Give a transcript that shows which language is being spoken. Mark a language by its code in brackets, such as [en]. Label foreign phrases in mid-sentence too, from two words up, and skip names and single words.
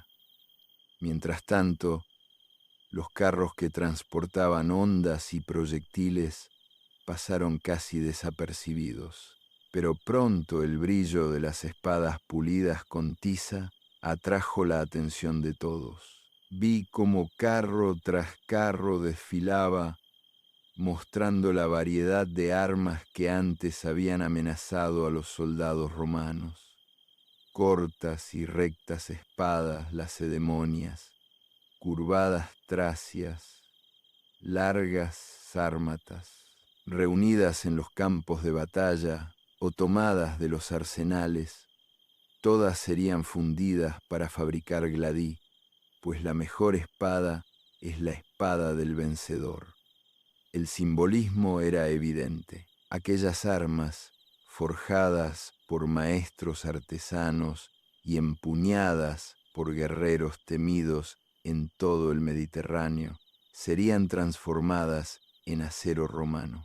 [es] Mientras tanto, los carros que transportaban ondas y proyectiles pasaron casi desapercibidos, pero pronto el brillo de las espadas pulidas con tiza atrajo la atención de todos. Vi cómo carro tras carro desfilaba, mostrando la variedad de armas que antes habían amenazado a los soldados romanos. Cortas y rectas espadas lacedemonias, curvadas tracias, largas sármatas, reunidas en los campos de batalla o tomadas de los arsenales, todas serían fundidas para fabricar gladí, pues la mejor espada es la espada del vencedor. El simbolismo era evidente. Aquellas armas, forjadas por maestros artesanos y empuñadas por guerreros temidos en todo el Mediterráneo, serían transformadas en acero romano.